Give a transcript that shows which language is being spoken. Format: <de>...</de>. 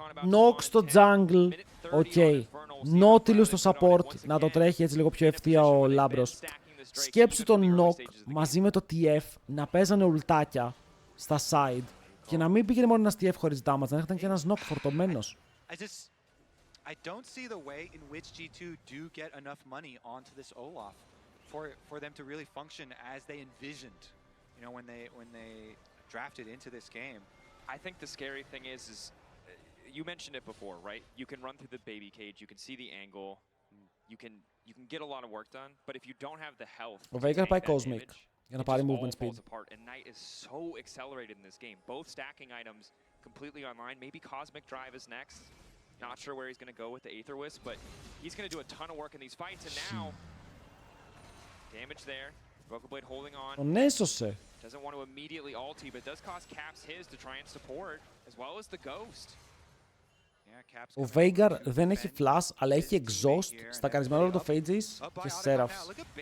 <el>Nox στο jungle. Οκ. Nautilus στο support. Να το τρέχει έτσι λίγο πιο ευθεία ο Λάμπρος. Σκέψου τον Nox μαζί με το TF να παίζανε ουλτάκια στα side και να μην πήγαινε μόνο ένας TF χωρίς damage, να ήταν και ένας Nox φορτωμένος.</el> <en>I don't see the way in which G2 do get enough money onto this Olaf for them to really function as they envisioned, you know, when they drafted into this game. I think the scary thing is you mentioned it before, right? You can run through the baby cage, you can see the angle, you can get a lot of work done, but if you don't have the health,</en> <el>ο Veigar πάει Cosmic για να πάρει movement speed.</el> <en>And Knight is so accelerated in this game. Both stacking items completely online. Maybe Cosmic Drive is next. Not sure where he's going to go with the Aether Wisp, but he's going to do a ton of work in these fights. And now, damage there. Broken Blade holding on.</en> <el>Τον έσωσε.</el> <en>Doesn't want to immediately ulti, but does cost Caps his to try and support, as well as the Ghost.</en> <el>Ο Veigar δεν έχει flash, αλλά έχει exhaust στα καρισμένο από το Phages και Seraphs.</el>